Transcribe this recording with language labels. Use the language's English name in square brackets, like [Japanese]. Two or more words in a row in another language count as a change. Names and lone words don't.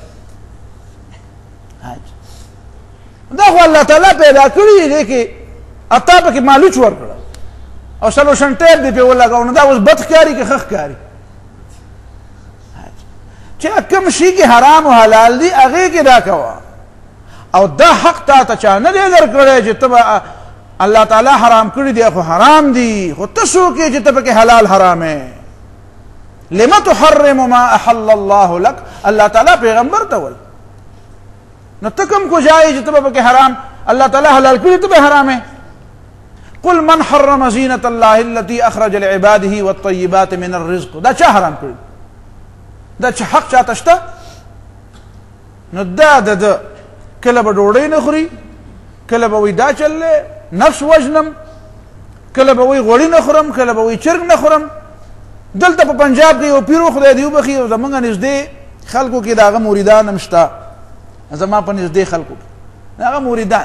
[Pashto] دا خو الله تعالی پیدا کړي دی کې اتا پکې مالوچ ورکړه او [English] solution tape [Pashto] دې پې ولګاو، نو دا اوس بد ښکاري که ښه ښکاري؟ چې کوم شي کې حرام او حلال دي هغې کې دا کوه. او دا حق تا ته چا نه دی درکړی چې ته به الله تعالی حرام کړي دي خو حرام دي، خو ته څوک یې چې ته پکې حلال حرامې؟ [Arabic] لم تحرم ما احل الله لك، [Pashto] الله تعالی پیغمبر ته وایي. نو ته کوم کوجایې چې ته به پکې حرام الله تعالی حلال کړي ته به حرامې؟ [Arabic] قل من حرم زینة الله التي اخرج لعباده والطیبات من الرزق، [Pashto] دا چا حرام کړي؟ دا چې حق چاته شته؟ نو دا د کله به ډوډۍ نه خوري، کله به وایي دا چل دی نفس وژنم، کله به وایي غوړي نه خورم، کله به وایي چرګ نه خورم. دلته په پنجاب کې یو پیر و خدای دې وبخي، او زمونږ نږدې خلکو کې د هغه مریدان هم شته، زما په نږدې خلکو کې د هغه مریدان.